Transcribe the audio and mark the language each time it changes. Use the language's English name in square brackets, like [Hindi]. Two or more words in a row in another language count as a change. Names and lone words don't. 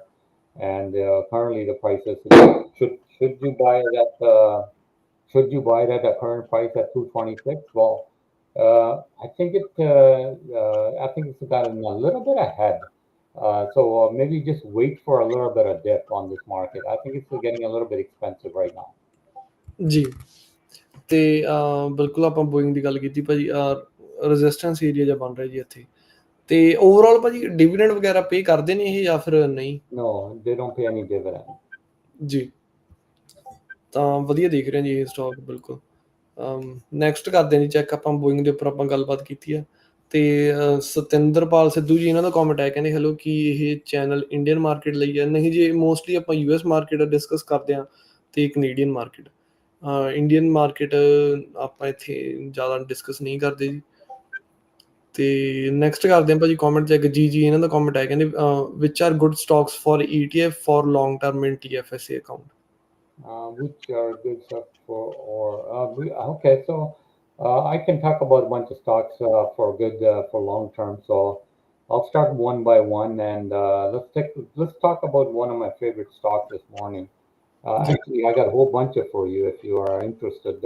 [English] And currently the prices should you buy it at the current price at 226? Well, I think it's gotten a little bit ahead. So maybe just wait for a little bit of dip on this market. I think it's getting a little bit expensive right now. [Punjabi] ਜੀ ਤੇ ਬਿਲਕੁਲ ਆਪਾਂ ਬੋਇੰਗ ਦੀ ਗੱਲ ਕੀਤੀ ਭਾਜੀ [English] resistance area [Punjabi] ਜਿਹਾ ਬਣ ਰਿਹਾ ਜੀ ਇੱਥੇ ਤੇ ਓਵਰਆਲ ਭਾਜੀ ਡਿਵੀਡੈਂਡ ਵਗੈਰਾ ਪੇ ਕਰਦੇ ਨੇ ਇਹ ਜਾਂ ਫਿਰ ਨਹੀਂ [English] No, they don't pay any dividend. [Punjabi] ਜੀ ਤਾਂ ਵਧੀਆ ਦੇਖ ਰਹੇ ਜੀ ਇਹ ਸਟਾਕ ਬਿਲਕੁਲ ਨੈਕਸਟ ਕਰਦੇ ਹਾਂ ਜੀ ਚੈੱਕ ਆਪਾਂ ਬੋਇੰਗ ਦੇ ਉੱਪਰ ਆਪਾਂ ਗੱਲਬਾਤ ਕੀਤੀ ਆ ਤੇ ਸਤਿੰਦਰਪਾਲ ਸਿੱਧੂ ਜੀ ਇਹਨਾਂ ਦਾ ਕਮੈਂਟ ਆਇਆ ਕਹਿੰਦੇ ਹੈਲੋ ਕੀ ਇਹ ਚੈਨਲ [English] Indian market [Punjabi] ਲਈ ਹੈ ਨਹੀਂ ਜੀ ਮੋਸਟਲੀ ਆਪਾਂ [English] US market discuss [Punjabi] ਕਰਦੇ ਹਾਂ ਤੇ [English] Canadian market Indian market [Punjabi] ਆਪਾਂ ਇੱਥੇ ਜ਼ਿਆਦਾ ਡਿਸਕਸ ਨਹੀਂ ਕਰਦੇ ਜੀ ਤੇ ਨੈਕਸਟ ਕਰਦੇ ਹਾਂ ਭਾਜੀ [English] comment check [Punjabi] ਜੀ ਇਹਨਾਂ ਦਾ ਕਮੈਂਟ ਆਇਆ ਕਹਿੰਦੇ [English] which are good stocks for ETF for long term in TFSA account Which are good stuff for okay, so I can talk about a bunch of stocks for good for long term. So I'll start one by one, and let's talk about one of my favorite stocks this morning. Actually, I got a whole bunch of for you if you are interested.